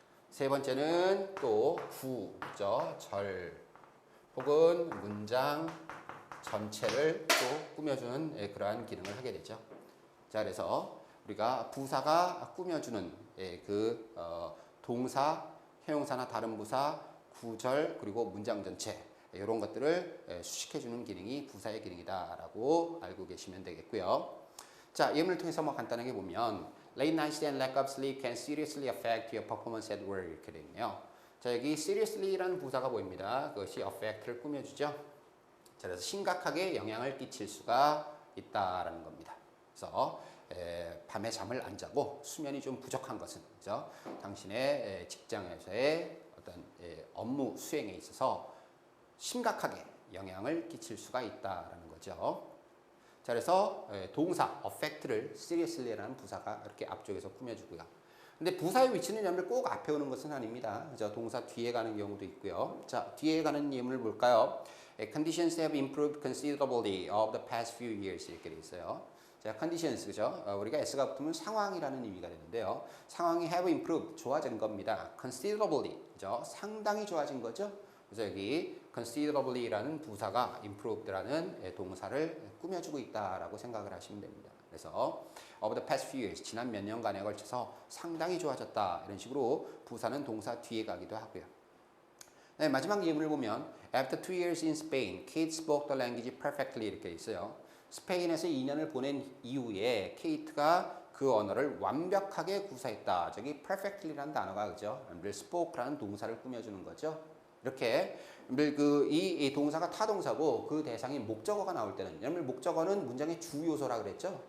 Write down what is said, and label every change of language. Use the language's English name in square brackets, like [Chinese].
[Korean] 세 번째는 또 구, 절 혹은 문장 전체를 또 꾸며주는 그러한 기능을 하게 되죠. 자, 그래서 우리가 부사가 꾸며주는 그 동사, 형용사나 다른 부사, 구절 그리고 문장 전체 이런 것들을 수식해주는 기능이 부사의 기능이다라고 알고 계시면 되겠고요. 자, 예문을 통해서 뭐 간단하게 보면 [English] Late nights and lack of sleep can seriously affect your performance at work [Korean] 이렇게 되어 있네요. 자, 여기 seriously라는 부사가 보입니다. 그것이 affect를 꾸며주죠. 자, 그래서 심각하게 영향을 끼칠 수가 있다라는 겁니다. 그래서 밤에 잠을 안 자고 수면이 좀 부족한 것은 그죠? 당신의 직장에서의 어떤 업무 수행에 있어서 심각하게 영향을 끼칠 수가 있다라는 거죠. 자, 그래서 동사 affect를 seriously라는 부사가 이렇게 앞쪽에서 꾸며주고요. 근데 부사의 위치는 여러분들 꼭 앞에 오는 것은 아닙니다. 그죠? 동사 뒤에 가는 경우도 있고요. 자, 뒤에 가는 예문을 볼까요? [English] Conditions have improved considerably of the past few years [Korean] 이렇게 돼 있어요. 자, conditions 그죠? 우리가 s가 붙으면 상황이라는 의미가 되는데요. 상황이 [English] have improved [Korean] 좋아진 겁니다. considerably 그죠? 상당히 좋아진 거죠. 그래서 여기 considerably라는 부사가 improved라는 동사를 꾸며주고 있다라고 생각을 하시면 됩니다. 그래서 [English] over the past few years [Korean] 지난 몇 년간에 걸쳐서 상당히 좋아졌다 이런 식으로 부사는 동사 뒤에 가기도 하고요. 네, 마지막 예문을 보면 [English] After 2 years in Spain, Kate spoke the language perfectly [Korean] 이렇게 있어요. 스페인에서 2년을 보낸 이후에 케이트가 그 언어를 완벽하게 구사했다. 저기 perfectly라는 단어가 그죠? spoke라는 동사를 꾸며주는 거죠. 이렇게 이 동사가 타동사고 그 대상이 목적어가 나올 때는 여러분 목적어는 문장의 주 요소라 그랬죠.